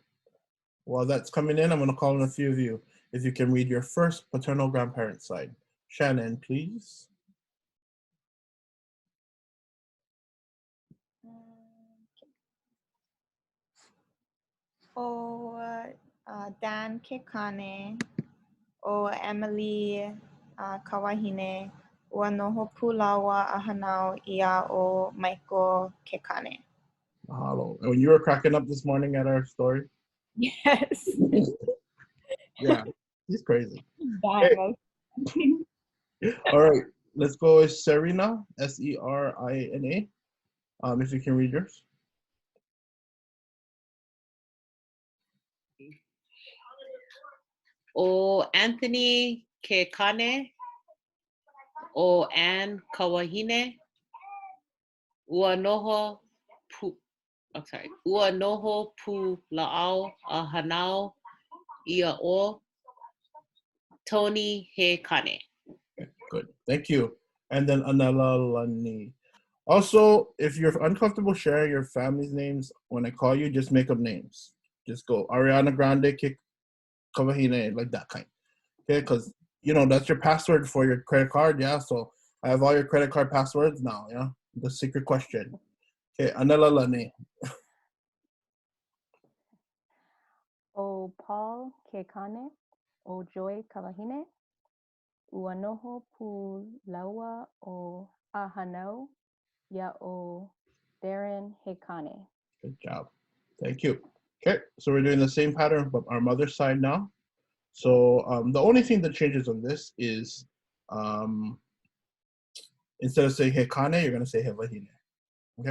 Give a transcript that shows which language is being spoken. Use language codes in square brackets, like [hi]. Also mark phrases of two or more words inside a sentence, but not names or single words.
[en] While that's coming in, I'm going to call on a few of you. If you can read your first paternal grandparent side. Shannon, please. [haw] Dan Kekane, Emily Kawahine, noho pulawa ʻAʻA ia Michael Kekane. Mahalo. [en] And when you were cracking up this morning at our story? Yes. Yeah, he's crazy. Hey. All right, let's go with Serena, Serina. If you can read yours. [haw] Anthony Kekane, Ann Kawahine, noho pulao ʻAʻA ia Tony Kekane. [en] Good, thank you. And then Anela Lani. Also, if you're uncomfortable sharing your family's names, when I call you, just make up names. Just go Ariana Grande Kawahine, like that kind. Okay, because you know that's your password for your credit card, yeah. So I have all your credit card passwords now, yeah. The secret question. Okay, Anela Lani. [haw] Paul Kekane, Joy Kawahine, noho pulawa ʻAʻA ia Darren Hekane. [en] Good job. Thank you. Okay, so we're doing the same pattern but our mother's side now. So the only thing that changes on this is instead of saying Hekane, you're going to say Hewahine. Okay?